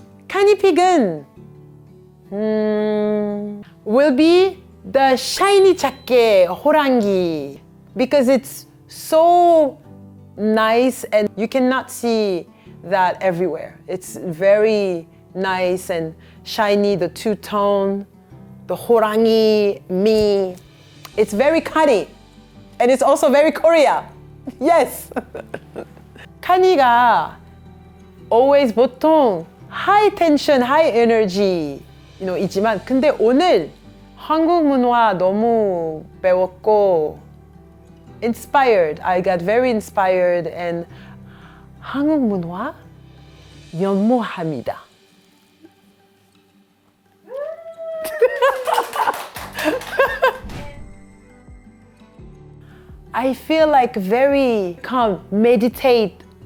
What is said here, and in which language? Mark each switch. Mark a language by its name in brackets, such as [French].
[English] Kany [Korean] 픽은 [English] will be the shiny jacket [Korean] 호랑이 [English] because it's so nice and you cannot see that everywhere. It's very nice and shiny, the two-tone, the [Korean] 호랑이, [English] me. It's very Kany and it's also very Korea. Yes. [Korean] Kany가 [English] always [Korean] 보통 [English] high tension, high energy, [Korean] 있지만 근데 오늘 한국 문화 너무 배웠고 [English] inspired. I got very inspired and [Korean] 한국 문화 연모합니다. [English] I feel like very calm, meditate.